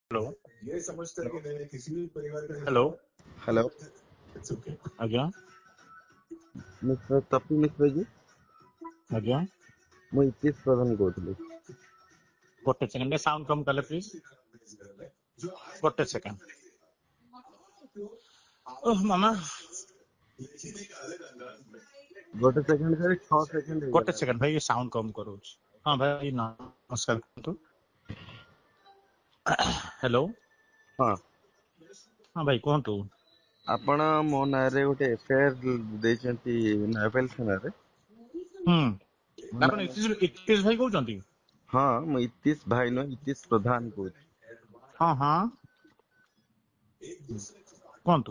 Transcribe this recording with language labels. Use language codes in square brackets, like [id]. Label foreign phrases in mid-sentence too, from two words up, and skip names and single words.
[hi] हेलो ये समझता है कि नहीं किसी भी परिवार का हेलो हेलो आज्ञा मिस्टर तपी मिश्र जी आज्ञा [or] ମୁଁ ଇତିଶ ପ୍ରଧାନ କହୁଥିଲି। ଗୋଟେ ସେକେଣ୍ଡ ସାଉଣ୍ଡ କମ କଲେ ପ୍ଲିଜ ଗୋଟେ ସେକେଣ୍ଡ ଓହ ମାମା ଗୋଟେ ସେକେଣ୍ଡ କରି 6 ସେକେଣ୍ଡ ଗୋଟେ ହେଇଗଲା। ସେକେଣ୍ଡ ଭାଇ ସାଉଣ୍ଡ କମ କରୁଛି। ହଁ ଭାଇ ନମସ୍କାର କୁହନ୍ତୁ। [hi] हेलो [or] ହଁ ହଁ ଭାଇ କୁହନ୍ତୁ ଆପଣ ମୋ ନାଁରେ ଗୋଟେ ଏଫଆଇଆର ଦେଇଛନ୍ତି ନୟାପଲ୍ଲୀ ଥାନାରେ। ଆପଣ ଇତିଶ ଭାଇ କହୁଛନ୍ତି? ହଁ ମୁଁ ଇତିଶ ଭାଇ ନୁହଁ ଇତିଶ ପ୍ରଧାନ କହୁଛି। ହଁ ହଁ କୁହନ୍ତୁ।